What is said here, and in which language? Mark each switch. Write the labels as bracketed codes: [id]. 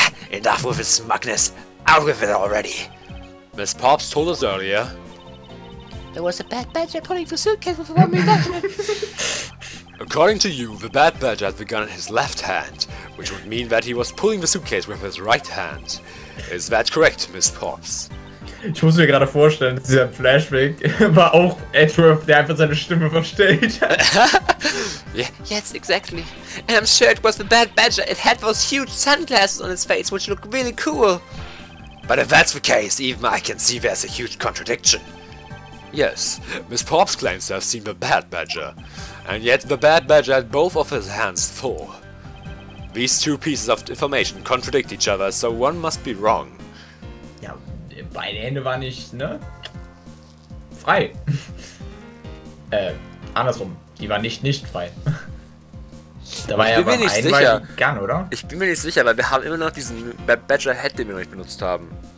[en] Enough with his smugness. Out with it already. Miss Pops told us earlier. There was a Bad Badger pulling the suitcase with one document. According to you, the Bad Badger had the gun in his left hand, which would mean that he was pulling the suitcase with his right hand. Is that correct, Miss Pops? [de] Ich muss mir gerade vorstellen, dieser Flashback war auch Edgeworth, der einfach seine Stimme verstellt hat. [en] Yeah, yes, exactly. And I'm sure it was the Bad Badger. It had those huge sunglasses on its face, which look really cool. But if that's the case, even I can see there's a huge contradiction. Yes, Miss Pops claims to have seen the Bad Badger, and yet the Bad Badger had both of his hands full. These two pieces of information contradict each other, so one must be wrong. [de] Ja, beide Hände waren nicht, ne? Frei. Andersrum. Die waren nicht frei. Da war ja beim einen bei Gun, oder? Ich bin mir nicht sicher, weil wir haben immer noch diesen Bad Badger Head, den wir noch nicht benutzt haben.